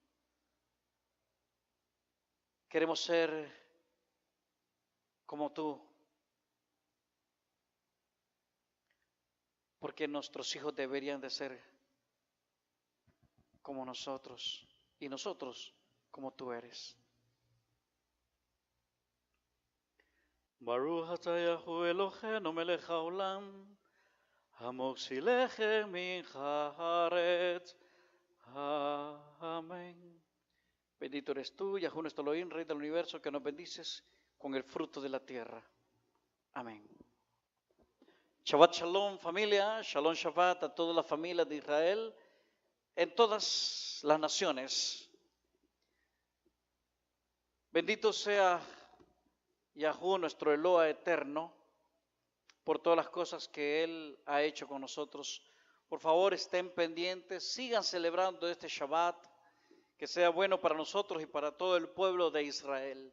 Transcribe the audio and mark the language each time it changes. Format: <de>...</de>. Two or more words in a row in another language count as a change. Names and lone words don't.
<es>Queremos ser como tú, porque nuestros hijos deberían de ser como nosotros y nosotros como tú eres.</es> <he>ברוך אתה יהו אלהינו מלך העולם, המוציא לחם מן הארץ.</he> <es>Amén. Bendito eres tú, Yahu nuestro Elohim, Rey del universo, que nos bendices con el fruto de la tierra. Amén.</es> <he>שבת שלום,</he> <es>familia.</es> <he>שלום שבת</he> <es>a toda la familia de Israel en todas las naciones. Bendito sea Yahú, nuestro Eloa eterno, por todas las cosas que Él ha hecho con nosotros. Por favor, estén pendientes, sigan celebrando este Shabbat, que sea bueno para nosotros y para todo el pueblo de Israel.</es>